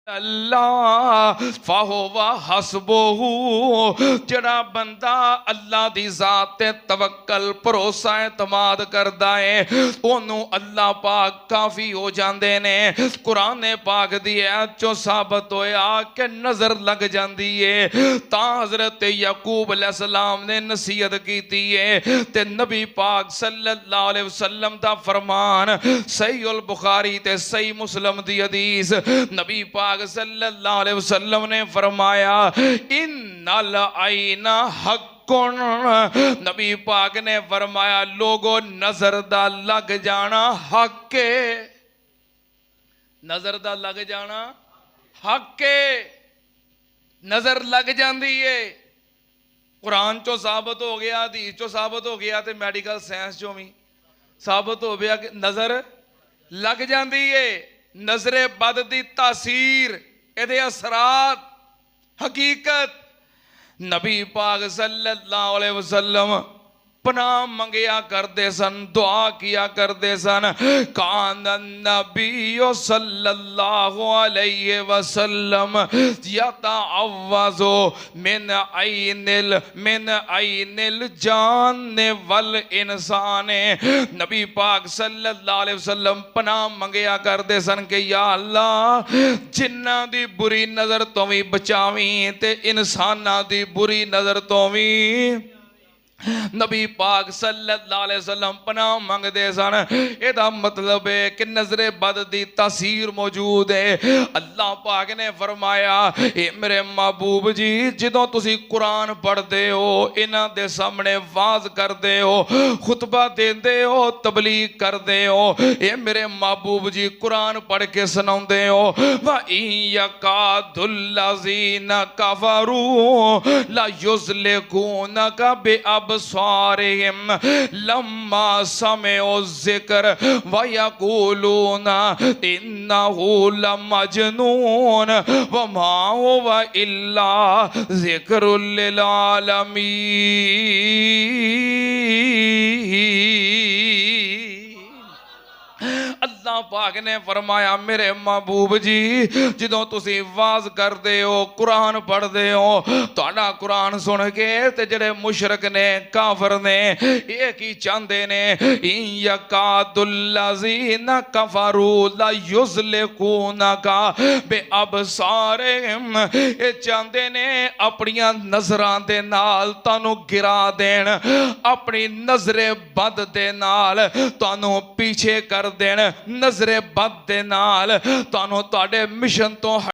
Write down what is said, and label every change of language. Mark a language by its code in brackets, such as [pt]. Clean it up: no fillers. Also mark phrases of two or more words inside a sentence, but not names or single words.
[ar] الله فهو حسبه, [pa] جیہڑا بندہ اللہ دی ذات تے توکل بھروسہ اعتماد کردا ہے اونوں اللہ پاک کافی ہو جاندے نے. قرآن پاک دی آیت چوں ثابت ہویا کہ نظر لگ جاندی ہے. تاں حضرت یعقوب علیہ السلام نے نصیحت کیتی ہے تے نبی پاک [ar] صلی اللہ علیہ [pa] وسلم دا فرمان صحیح البخاری تے صحیح مسلم دی حدیث، نبی پاک [ar] صلی اللہ علیہ وسلم [pa] نے فرمایا [ar] إن العين حق, [pa] نبی پاک نے فرمایا لوگوں نظر دا لگ جانا حق ہے، نظر دا لگ جانا حق ہے, [ur] نظر لگ جاتی ہے. [pa] قرآن چوں ثابت ہو گیا، حدیث چوں ثابت ہو گیا، تو [en] medical science [pa] چوں بھی ثابت ہو گیا کہ [ur] نظر لگ جاتی ہے. [pa] نظرِ بد دی تاثیر ایہدے اثرات حقیقت نبی پاک [ar] صلی اللہ علیہ وسلم [pa] پناہ منگیا کرتے سن، دعا کیا کرتے سن. [ar] كان نبي صلى الله عليه وسلم يتعوذ من عين الجان والإنسان, [pa] نبی پاک [ar] صلی اللہ علیہ وسلم [pa] پناہ منگیا کرتے سن کہ یا اللہ جناں دی بری نظر توں بھی بچاویں تے انساناں دی بری نظر توں بھی. نبی پاک [ar] صلی اللہ علیہ وسلم [pa] پناہ منگدے سن. ایہدا مطلب ہے کہ نظرِ بد دی تاثیر موجود ہے. اللہ پاک نے فرمایا اے میرے محبوب جی جدوں تسی قرآن پڑھتے ہو, اینہاں دے سامنے وعظ کرتے ہو، خطبہ دیندے ہو، تبلیغ کرتے ہو، اے میرے محبوب جی قرآن پڑھ کے سناؤندے ہو [ar] ويكاد الذين كفروا ليزلقونك بأبصارهم لما سمعوا الذكر ويقولون إنه لمجنون وما هو إلا ذكر للعالمين. [pa] اللہ پاک نے فرمایا میرے محبوب جی جدوں تسی وعظ کرتے ہو، قرآن پڑھتے ہو, تہاڈا قرآن سن کے تے جیہڑے مشرک نے کافر نے ایہ کی چاہتے نے [ar] إن يكاد الذين كفروا ليزلقونك بأبصارهم, [pa] ایہ چاہتے نے اپنیاں نظراں دے نال تانوں گرا دین، اپنی نظرِ بد دے نال تانوں پیچھے کر دین، نظرِ بد دے نال تانوں تہاڈے مشن توں